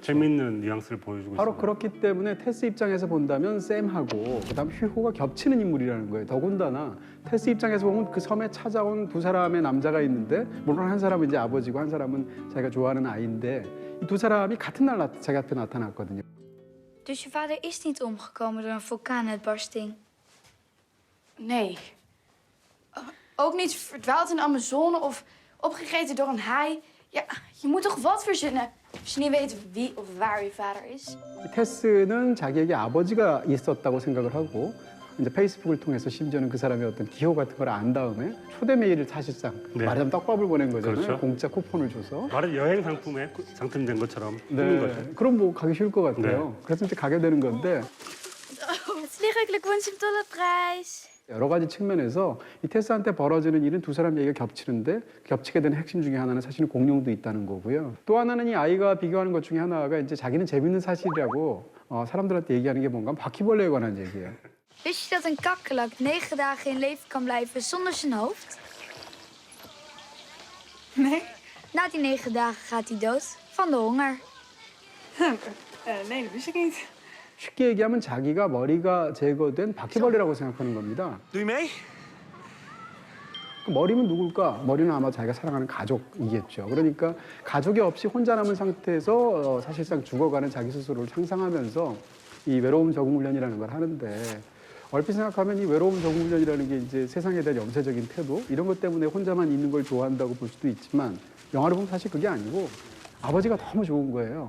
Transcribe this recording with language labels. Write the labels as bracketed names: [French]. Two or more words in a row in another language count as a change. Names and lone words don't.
[Korean] 재밌는 뉘앙스를 보여주고 바로 있습니다. 그렇기 때문에 테스 입장에서 본다면 샘하고 그다음 휘호가 겹치는 인물이라는 거예요. 더군다나 테스 입장에서 보면 그 섬에 찾아온 두 사람의 남자가 있는데 물론 한 사람은 이제 아버지고 한 사람은 자기가 좋아하는 아이인데 이 두 사람이 같은 날 자기 앞에 나타났거든요. [Dutch] Dus je vader is niet omgekomen door een vulkaanuitbarsting? Nee. Ook niet verdwaald in de Amazone of opgegeten door een haai. Ja, je moet toch wat verzinnen als je niet weet wie of waar je vader is. [Korean] 테스는 자기에게 아버지가 있었다고 생각을 하고 이제 페이스북을 통해서 심지어는 그 사람의 어떤 기호 같은 걸 안 다음에 초대 메일을 사실상 네. 말하자면 떡밥을 보낸 거잖아요. 그렇죠. 공짜 쿠폰을 줘서. 말은 여행 상품에 상품된 것처럼 하는 거죠. 그럼 뭐 가기 쉬울 것 같아요. 네. 그래서 이제 가게 되는 건데 [German] Herzlichen Glückwunsch zum Tollepreis. [Korean] 여러 가지 측면에서 이 테스한테 벌어지는 일은 두 사람 얘기가 겹치는데 겹치게 되는 핵심 중에 하나는 사실은 공룡도 있다는 거고요. 또 하나는 이 아이가 비교하는 것 중에 하나가 이제 자기는 재밌는 사실이라고 사람들한테 얘기하는 게 뭔가 바퀴벌레에 관한 얘기예요. [Dutch] Wist je dat een kakkerlak 9 dagen in leven kan blijven zonder zijn hoofd? Nee? Na die 9 dagen gaat hij dood van de honger. Nee, dat wist ik niet. [Korean] 쉽게 얘기하면 자기가 머리가 제거된 바퀴벌레라고 생각하는 겁니다. [Dutch] Doe je mee? [Korean] 그 머리는 누굴까? 머리는 아마 자기가 사랑하는 가족이겠죠. 그러니까 가족이 없이 혼자 남은 상태에서 사실상 죽어가는 자기 스스로를 상상하면서 이 외로움 적응 훈련이라는 걸 하는데 얼핏 생각하면 이 외로움 적응 훈련이라는 게 이제 세상에 대한 염세적인 태도 이런 것 때문에 혼자만 있는 걸 좋아한다고 볼 수도 있지만 영화를 보면 사실 그게 아니고 아버지가 너무 좋은 거예요.